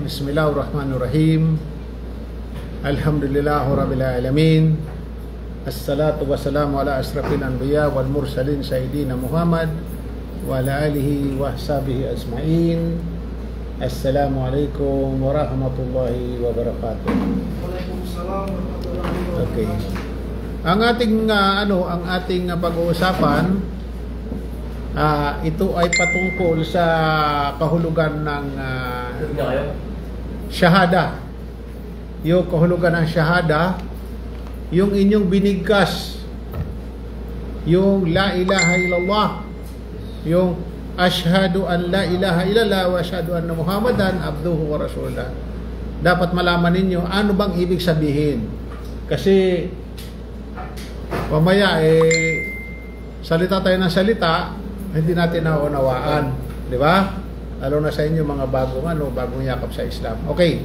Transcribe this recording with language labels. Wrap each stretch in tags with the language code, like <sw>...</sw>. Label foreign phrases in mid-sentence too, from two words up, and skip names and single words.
<ar>بسم الله الرحمن الرحيم. الحمد لله رب العالمين. الصلاة والسلام على أشرف الأنبياء والمرسلين سيدنا محمد وعلى آله وصحبه أجمعين. السلام عليكم ورحمة الله وبركاته. وعليكم السلام ورحمة الله وبركاته.</ar> <tl>Okay. Ang ating pag-uusapan ito ay patungkol sa kahulugan ng shahada. Yung kahulugan ng shahada, yung inyong binigkas, yung</tl> <ar>لا إله إلا الله,</ar> <tl>yung</tl> <ar>أشهد أن لا إله إلا الله وأشهد أن محمدا عبده ورسوله.</ar> <tl>Dapat malaman ninyo ano bang ibig sabihin. Kasi mamaya salita tayo ng salita, hindi natin naunawaan, di ba? Lalo na sa inyo mga bagong yakap sa Islam. Okay.</tl>